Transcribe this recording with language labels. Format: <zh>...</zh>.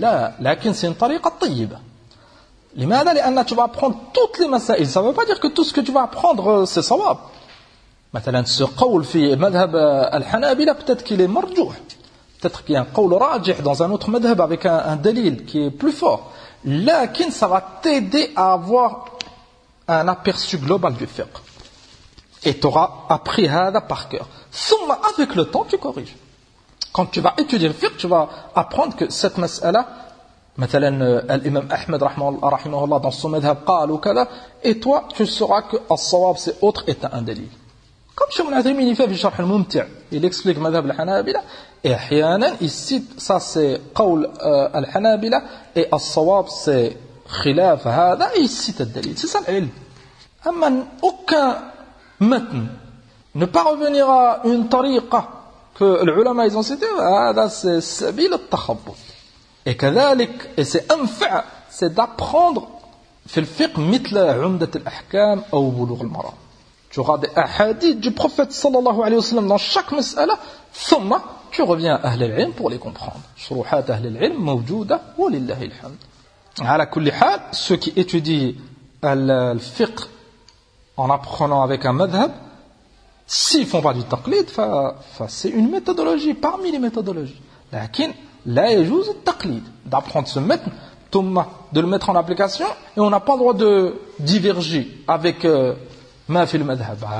<ar>لا، لكن</ar> <fr>c'est une</fr> <ar>طريقة طيبة.</ar> <fr>لماذا؟</fr> <ar>لأن</ar> <fr>tu vas apprendre toutes les مسائل. Ça veut pas dire que tout ce que tu vas apprendre c'est</fr> <ar>صواب. مثلا ce قول في مذهب الحنابلة</ar> <fr>peut-être qu'il est</fr> <ar>مرجوح.</ar> <fr>Peut-être qu'il y a un</fr> <ar>قول راجح</ar> <fr>dans un autre مذهب avec un دليل qui est plus fort.</fr> <ar>لكن</ar> <fr>ça va t'aider à avoir un aperçu global du fiqh. Et tu auras appris</fr> <ar>هذا</ar> <fr>par cœur. Summa, avec le temps, tu corriges. Quand tu vas étudier le fiqh, tu vas apprendre que cette mas'ala, مثلا, l'imam Ahmed, rahimahullah, dans son madhab,</fr> <ar>قال ou كذا,</ar> <fr>et toi, tu sauras que al-sawab, c'est autre, et t'as un délit. Comme Cheikh Ibn Uthaymeen, il fait le charh al-mumti', il explique le madhab al-hanabila, et ahyanan, il cite, ça c'est qawl al-hanabila, et al-sawab, c'est khilaf هذا, et il cite le délit. C'est ça l'il. Amman, aucun متن ne pas revenir à une tariqa que les ulama ils ont cité, هذا c'est</fr> <ar>سبيل التخبط. Et كذلك, et c'est انفع,</ar> <fr>c'est d'apprendre</fr> <ar>في الفقه مثل عمدة الأحكام أو بلوغ المرام.</ar> <fr>Tu auras des hadiths du prophète sallallahu alayhi wa sallam dans chaque mas'ala,</fr> <ar>ثم</ar> <fr>tu reviens à</fr> <ar>أهل العلم</ar> <fr>pour les comprendre.</fr> <ar>شروحات أهل العلم موجودة ولله الحمد. على كل حال,</ar> <fr>ceux qui étudient الفقه en apprenant avec un madhab, s'ils ne font pas du taqlid, c'est une méthodologie parmi les méthodologies.</fr> <ar>Lakin, la yajouz et taqlid,</ar> <fr>d'apprendre ce metn, de le mettre en application, et on n'a pas le droit de diverger avec ma fil madhab.</fr>